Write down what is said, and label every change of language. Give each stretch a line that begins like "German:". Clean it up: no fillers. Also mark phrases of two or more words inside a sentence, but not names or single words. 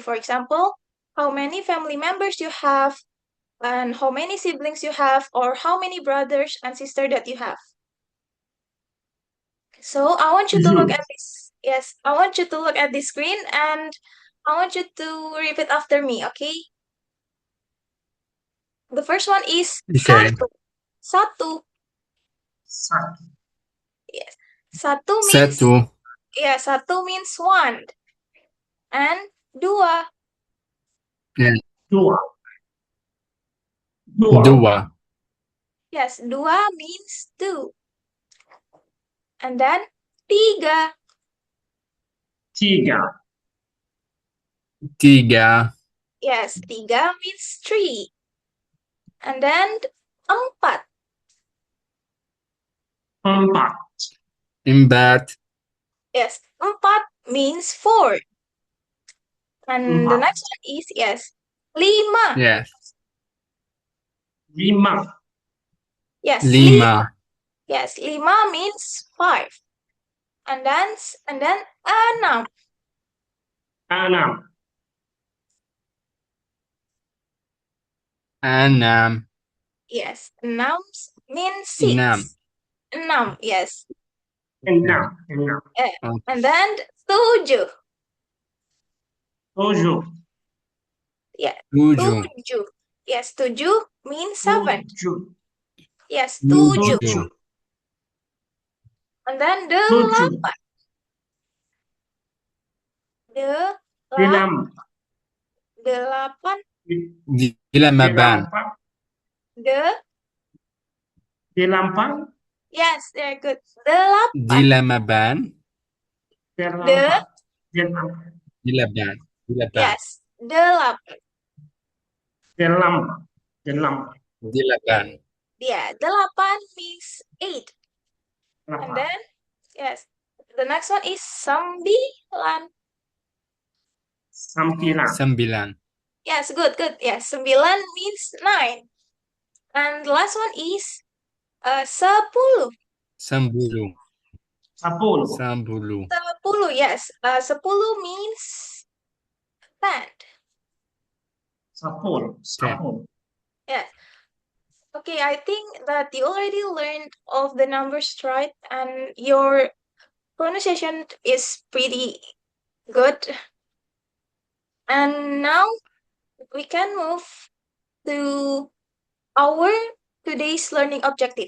English: For example, how many family members you have, and how many siblings you have, or how many brothers and sisters that you have. So I want you to look at this. Yes, I want you to look at the screen and I want you to repeat after me, okay? The first one is Okay.
Indonesian: satu. Satu. Satu.
English: Yes. Satu means
Indonesian: Satu,
English: satu means one. And dua.
Indonesian: Dua. Dua. dua,
English: Yes, dua means two. And then tiga.
Indonesian: Tiga. tiga,
English: Yes, tiga means three. And then empat.
Indonesian: Empat. empat,
English: Yes, empat means four. And the
Indonesian: Empat.
English: next one is,
Indonesian: lima.
English: yes,
Indonesian: Lima.
English: Yes,
Indonesian: lima,
English: Yes, lima means five. And then enam.
Indonesian: Enam. enam,
English: Yes, enam means six.
Indonesian: enam, Enam, yes. Enam. Enam.
English: And then tujuh.
Indonesian: Tujuh. tujuh,
English: Tujuh. Yes, tujuh means seven.
Indonesian: Tujuh.
English: Yes, tujuh.
Indonesian: tujuh,
English: And then
Indonesian: Tujuh. delapan. Delapan. Delapan. delapan, Delapan. Delapan.
English: Yes, very good.
Indonesian: Delapan. delapan, Delapan. Delapan. delapan, delapan,
English: Yes, delapan.
Indonesian: Delapan. Delapan. delapan,
English: Yeah, delapan means eight. And
Indonesian: Delapan.
English: then, the next one is sembilan.
Indonesian: Sembilan. sembilan,
English: Yes, good. Yes, sembilan means nine. And the last one is sepuluh.
Indonesian: sepuluh, Sepuluh. sepuluh,
English: Sepuluh, yes. Sepuluh means 10.
Indonesian: Sepuluh. Sepuluh.
English: Yes. Okay, I think that you already learned all the numbers right, and your pronunciation is pretty good. And now we can move to our today's learning objective.